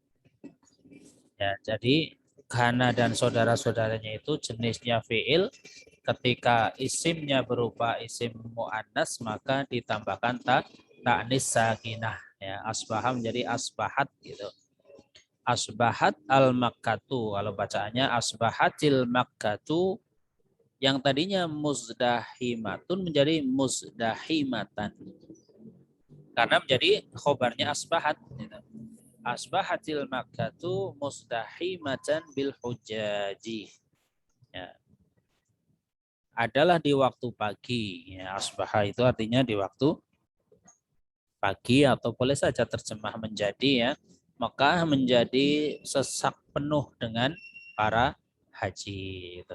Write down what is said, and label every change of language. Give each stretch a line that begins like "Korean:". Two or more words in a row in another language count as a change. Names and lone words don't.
Indonesian: Ya, jadi kana dan saudara-saudaranya itu jenisnya fiil, ketika isimnya berupa isim mu'annas maka ditambahkan
Arabic: ta ta'nis sakinah,
Indonesian: ya asbaha menjadi asbahat gitu.
Arabic: Asbahat al-makkatu,
Indonesian: kalau bacaannya
Arabic: asbahatil makkatu,
Indonesian: yang tadinya muzdahimatun menjadi muzdahimatan karena menjadi khobarnya asbahat gitu.
Arabic: Asbahatil makkatu muzdahimatan bil hujaji, ya.
Indonesian: Adalah di waktu pagi, ya, asbaha itu artinya di waktu pagi atau boleh saja terjemah menjadi ya Mekah menjadi sesak penuh dengan para haji itu.